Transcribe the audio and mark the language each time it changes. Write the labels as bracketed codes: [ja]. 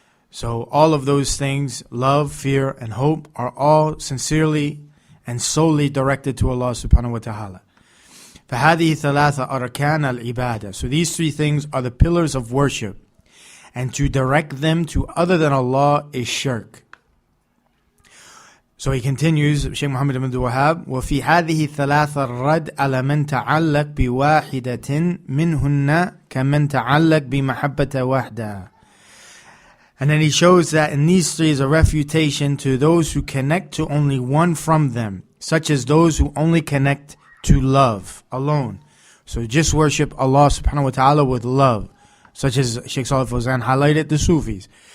[en] So all of those things, love, fear, and hope, are all sincerely and solely directed to Allah subhanahu wa ta'ala. [ar] فَهَذِهِ ثَلَاثَ أَرْكَانَ الْعِبَادَةِ. [en] So these three things are the pillars of worship. And to direct them to other than Allah is shirk. So he continues, Shaykh Muhammad ibn Abdul-Wahhab, [ar] وَفِي هَذِهِ ثَلَاثَ الرَّدْ عَلَى مَنْ تَعَلَّقْ بِوَاحِدَةٍ مِّنْهُنَّ كَمَنْ تَعَلَّقْ بِمَحَبَّةَ وَحْدَهَا. [en] And then he shows that in these three is a refutation to those who connect to only one from them, such as those who only connect to love alone. So just worship Allah subhanahu wa ta'ala with love, such as Shaykh Al-Fawzan highlighted, the Sufis.